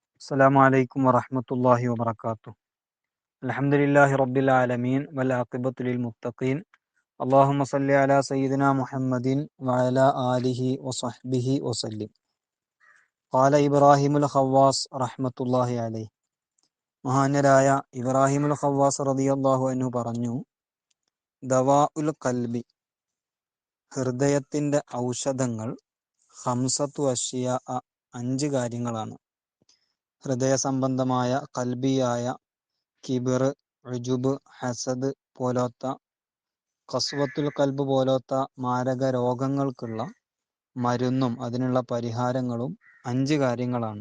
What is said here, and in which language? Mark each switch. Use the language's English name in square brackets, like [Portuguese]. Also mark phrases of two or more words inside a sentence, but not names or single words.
[Arabic] السلام عليكم ورحمة الله وبركاته. الحمد لله رب العالمين والعاقبة للمتقين. اللهم صل على سيدنا محمد وعلى آله وصحبه وسلم. قال إبراهيم الخواص رحمة الله عليه. [Malayalam] മഹാന്യരായ ഇബ്രാഹിമുൽ ഖവ്വാസ് [Arabic] رضي الله عنه [Malayalam] പറഞ്ഞു, [Arabic] دواء القلب, [Malayalam] ഹൃദയത്തിന്റെ ഔഷധങ്ങൾ, [Arabic] خمسة أشياء, [Malayalam] 5 കാര്യങ്ങളാണ്. ഹൃദയ സംബന്ധമായ ഖൽബിയായ കിബിർ, ഉജുബ്, ഹസദ് പോലത്തെ, [Arabic] قسوة القلب [Malayalam] പോലത്തെ മാരക രോഗങ്ങൾക്കുള്ള മരുന്നും അതിനുള്ള പരിഹാരങ്ങളും 5 കാര്യങ്ങളാണ്.